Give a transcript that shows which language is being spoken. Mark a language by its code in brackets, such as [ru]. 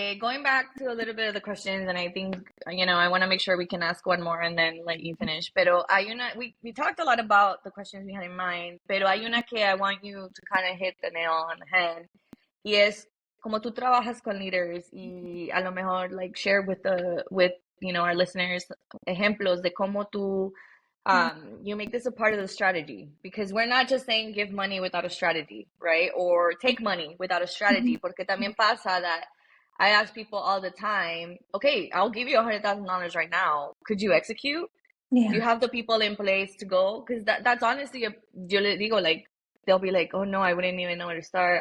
[en] Going back to a little bit of the questions, and I think, I want to make sure we can ask one more and then let you finish. [es] Pero hay una, [en] we talked a lot about the questions we had in mind, [es] pero hay una que [en] I want you to kind of hit the nail on the head. [es] Y es como tú trabajas con leaders y a lo mejor [en] like share with our listeners [es] ejemplos de cómo tú [en] you make this a part of the strategy, because we're not just saying give money without a strategy, right? Or take money without a strategy. [es] Porque también pasa [en] that I ask people all the time, okay, I'll give you $100,000 right now. Could you execute? Do you have the people in place to go? Because that's honestly, [es] yo le digo, [en] like, they'll be like, oh no, I wouldn't even know where to start.